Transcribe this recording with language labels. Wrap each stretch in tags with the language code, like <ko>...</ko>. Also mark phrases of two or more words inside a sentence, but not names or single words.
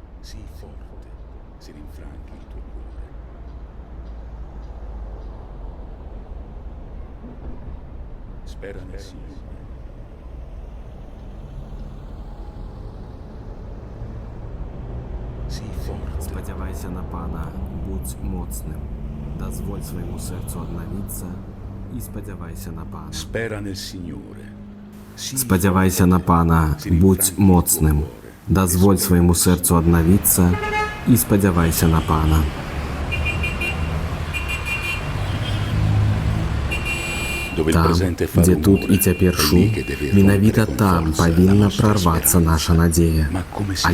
<it>Sii forte, se rinfranchi il tuo cuore. Spera nel Signore. Sii forte.</it> <be>Спадзявайся на Пана, будь моцным. Дазволь свайму сэрцу аднавіцца і спадзявайся на Пана.</be> <it>Spera nel Signore. Sii</it> <be>Спадзявайся на Пана, будь моцным. Дазволь свайму сэрцу аднавіцца і спадзявайся на Пана.</be> <it>dove il</it> <be>Там,</be> <it>presente fa</it> <be>дзе тут і</be> <it>rumore,</it> <be>цяпер</be> <it>è lì</it> <be>шум,</be> <it>che deve</it> <be>менавіта</be> <it>rompere con</it> <be>там</be> <it>forza la</it> <be>павінна</be> <it>nostra</it> <be>прарвацца</be> <it>speranza.</it> <be>наша надзея.</be> <it>Ma come si</it>